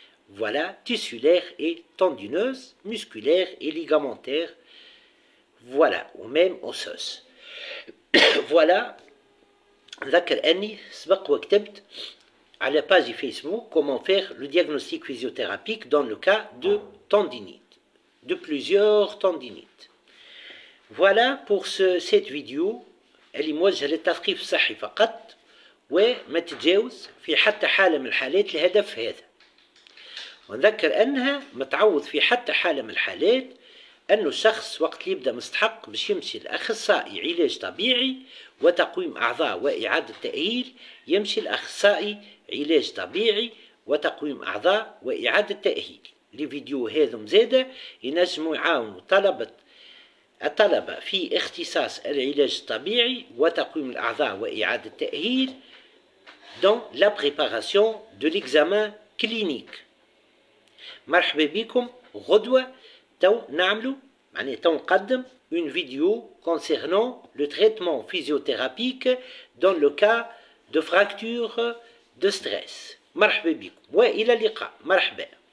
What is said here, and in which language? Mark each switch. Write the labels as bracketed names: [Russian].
[French] Voilà, tissulaire et tendineuse, musculaire et ligamentaire, voilà, ou même osseuse. Voilà, [Arabic] ذكر أني سبق وكتبت على [French] page Facebook comment faire le diagnostic physiothérapique dans le cas de tendinite, de plusieurs tendinites. Voilà pour cette vidéo [Arabic] اللي موجهة للتثقيف الصحي فقط وما تتجاوز في حتى حالة من الحالات الهدف هذا. ونذكر أنها متعوض في حتى حالة من الحالات أنه الشخص وقت يبدأ مستحق باش يمشي لأخصائي علاج طبيعي وتقويم أعضاء وإعادة تأهيل، يمشي لأخصائي علاج طبيعي وتقويم أعضاء وإعادة تأهيل. الفيديو هذا زادة ينجموا يعاونوا الطلبة في اختصاص العلاج الطبيعي وتقويم الأعضاء وإعادة التأهيل [French] dans la préparation de l'examen clinique. [Arabic] مرحبا بكم. غدوة تو نعملوا معناها تنقدم [French] une vidéo concernant le traitement physiothérapique dans le cas de fracture de stress. [Arabic] مرحبا بكم وإلى اللقاء. مرحبا.